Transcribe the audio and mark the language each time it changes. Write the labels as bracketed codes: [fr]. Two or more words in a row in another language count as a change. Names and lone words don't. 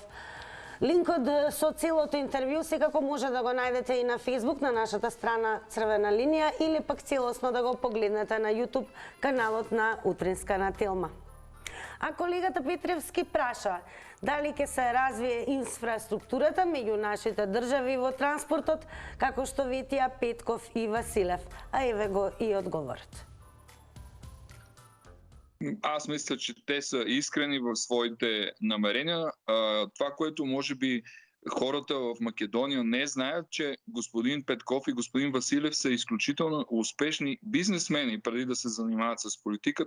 [mk] Линкот со целото интервју секако може да го најдете и на Facebook на нашата страна Црвена линија или пак целосно да го погледнете на YouTube каналот на Утринска на Телма. А колегата Петревски праша дали ќе се развие инфраструктурата меѓу нашите држави во транспортот, како што ветија Петков и Василев. А еве го и одговорот. [bg] Аз мисля, че те са искрени в своите намерения. Това, което може би хората в Македония не знаят, че господин Петков и господин Василев са изключително успешни бизнесмени преди да се занимават с политика.